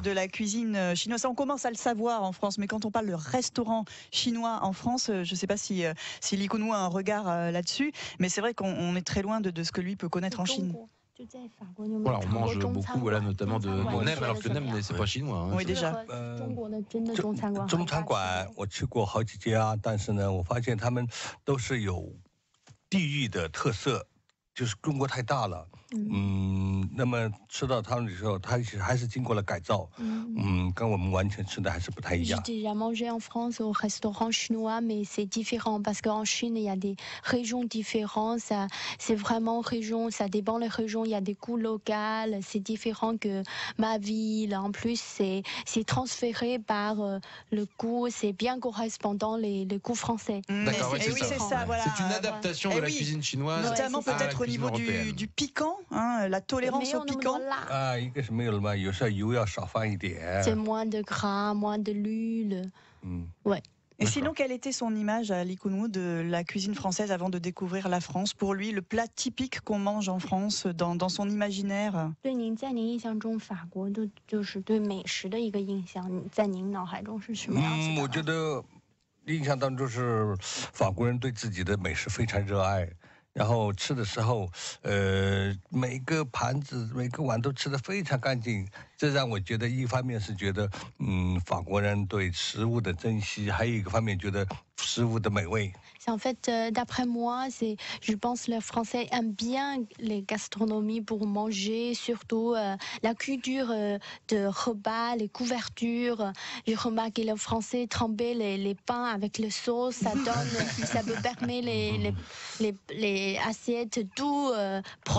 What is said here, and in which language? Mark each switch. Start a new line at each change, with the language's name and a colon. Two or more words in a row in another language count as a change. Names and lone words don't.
French: de la cuisine chinoise. Ça, on commence à le savoir en France, mais quand on parle de restaurant chinois en France, je ne sais pas si Li Kunwu a un regard là-dessus, mais c'est vrai qu'on est très loin de ce que lui peut connaître en Chine. Voilà, on mange beaucoup, voilà, notamment de nem, alors que nem, c'est pas chinois. hein. Oui, déjà.
Chinese: 中餐馆我吃过好几家，但是呢，我发现他们都是有地域的特色，就是中国太大了。那么吃到他们的时候，它还是经过了改造，跟我们完全吃的还是不太一
French: J'ai
Chinese: 样。
French: déjà mangé en France au restaurant chinois, mais c'est différent parce qu'en Chine, il y a des régions différentes. C'est vraiment région, ça dépend des régions. Il y a des goûts locaux, c'est différent que ma ville. En plus, c'est transféré par le goût, c'est bien correspondant les goûts français. D'accord, ouais, Et oui, c'est ça, voilà. C'est une adaptation de Eh la oui. cuisine chinoise. Notamment Ouais, c'est ça. peut-être au cuisine niveau européenne. du piquant, hein, la tolérance au piquant.
Chinese: 一个是没有了嘛，有时候油要少放一点。
French: C'est moins de gras, moins de l'huile. Et sinon, quelle était son image à Li Kunwu de la cuisine française avant de découvrir la France? Pour lui, le plat typique qu'on mange en France, dans son imaginaire.
Chinese: 对您在您印象中，法国的就是对美食的一个印象，在您脑海中是什么样子的？我觉得印象当中是法国人对自己的美食非常热爱。然后吃的时候，每个盘子、每个碗都吃得非常干净，这让我觉得一方面是觉得，法国人对食物的珍惜，还有一个方面觉得食物的美味。
French: En fait, d'après moi, je pense que les Français aiment bien les gastronomies pour manger, surtout la culture de repas, les couvertures. J'ai remarqué les Français tremper les pains avec le sauce, ça peut permettre les assiettes tout propres.